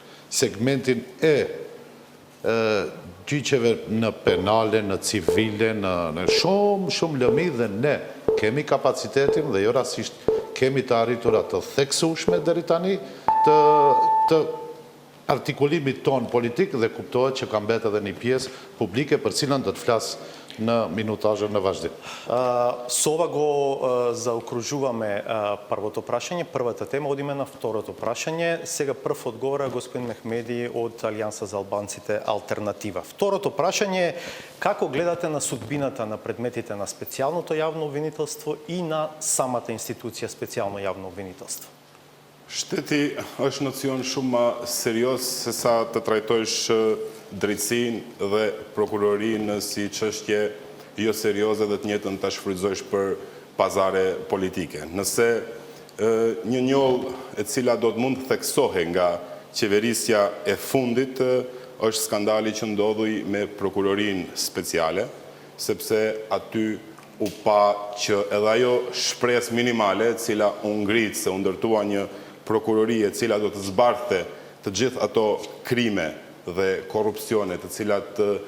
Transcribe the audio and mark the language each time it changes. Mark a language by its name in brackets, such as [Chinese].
[Albanian] segmentin e gjyqeve në penale, në civile, në shumë lëmi dhe ne kemi kapacitetin dhe jo rasisht kemi të arritura të theksueshme deri tani të artikulimit ton politik dhe kuptohet që ka mbetë edhe një pjesë publike për cilën do të flas në minutazhin në vazhdim. [Macedonian] Со ова го заокружуваме првото прашање, првата тема, одиме на второто прашање. Сега прв одговора господин Мехмеди од Алијанса за албанците Алтернатива. Второто прашање е како гледате на судбината на предметите на специјалното јавно обвинителство и на самата институција специјално јавно обвинителство? [Albanian] Shteti është nocion shumë më serios se sa të trajtojsh drejtësinë dhe prokurorinë si çështje jo serioze dhe të njëjtën ta shfrytëzojsh për pazare politike. Nëse një njollë e cila do të mund të theksohej nga qeverisja e fundit është skandali që ndodhui me prokurorinë speciale, sepse aty u pa që edhe ajo shpresë minimale e cila u ngrit se u ndërtua një prokurori e cila do të zbardhte të gjithë ato krime dhe korrupsione të cilat